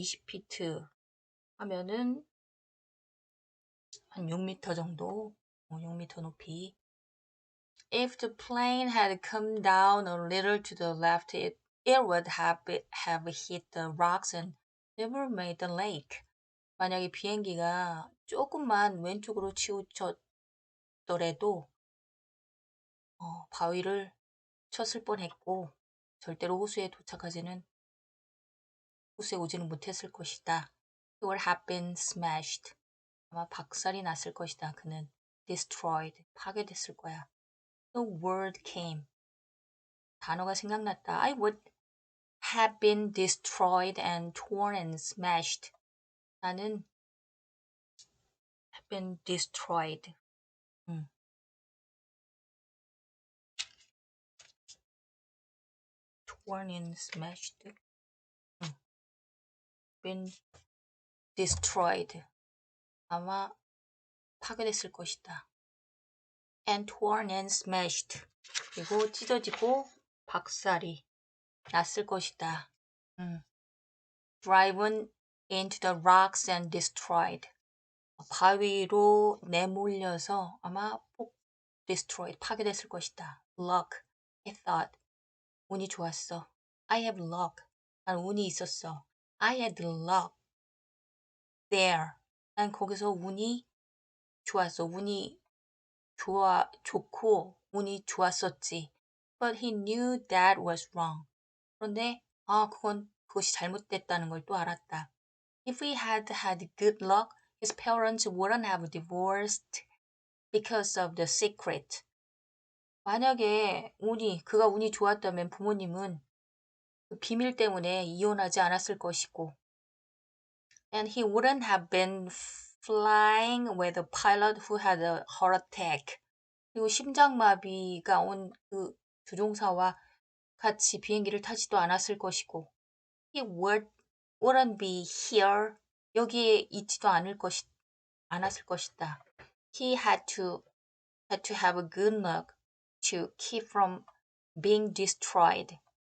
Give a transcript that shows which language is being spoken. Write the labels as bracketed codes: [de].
[ko] 20피트 하면은 한 6m 정도, 6m 높이. [en] If the plane had come down a little to the left, it would have hit the rocks and never made the lake. [ko] 만약에 비행기가 조금만 왼쪽으로 치우쳤더라도 바위를 쳤을 뻔했고 절대로 호수에 오지는 못했을 것이다. [en] It would have been smashed. [ko] 아마 박살이 났을 것이다. 그는 destroyed. 파괴됐을 거야. [en] The word came. [ko] 단어가 생각났다. [en] I would have been destroyed and torn and smashed. 나는 have been destroyed. torn and smashed. been destroyed. [ko] 아마 파괴됐을 것이다. [en] and torn and smashed. [ko] 그리고 찢어지고 박살이 났을 것이다. [en] driven into the rocks and destroyed. [ko] 바위로 내몰려서 아마 destroyed, 파괴됐을 것이다. [en] luck, I thought. [ko] 운이 좋았어. [en] I have luck. [ko] 난 운이 있었어. [en] I had luck there. [ko] 난 거기서 운이 좋았어. 운이 좋고 운이 좋았었지. [en] But he knew that was wrong. [ko] 그런데 그것이 잘못됐다는 걸 또 알았다. [en] If he had had good luck, his parents wouldn't have divorced because of the secret. [ko] 만약에 그가 운이 좋았다면 부모님은 그 비밀 때문에 이혼하지 않았을 것이고 [en] and he wouldn't have been flying with a pilot who had a heart attack. [ko] 그리고 심장마비가 온 그 조종사와 같이 비행기를 타지도 않았을 것이고 [en] he wouldn't be here. [ko] 여기에 있지도 않았을 것이다. [en] He had to have a good luck to keep from being destroyed.